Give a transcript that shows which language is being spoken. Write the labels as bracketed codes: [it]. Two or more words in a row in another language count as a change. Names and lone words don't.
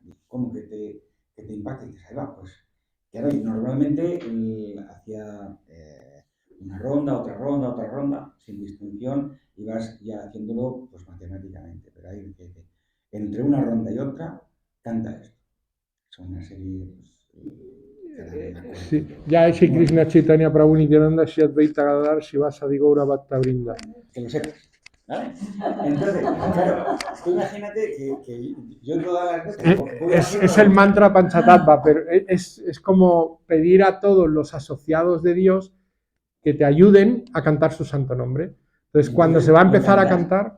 [es] Como que te impacta y dices, ahí va, pues. Claro, y normalmente hacía una ronda, otra ronda, sin distinción, y vas ya haciéndolo pues matemáticamente. Pero ahí dice, entre una ronda y otra, canta esto. Son una serie, Sí. [bn] জয় শ্রীকৃষ্ণচৈতন্য প্রভু নিত্যানন্দ শ্রীঅদ্বৈত গদাধর শ্রীবাসাদি গৌরভক্তবৃন্দ. [es] Que lo sepas, ¿vale? Entonces, claro, tú imagínate que yo todas las veces... Es el mantra Panchatattva, pero es como pedir a todos los asociados de Dios que te ayuden a cantar su santo nombre. Entonces, cuando se va a empezar a cantar...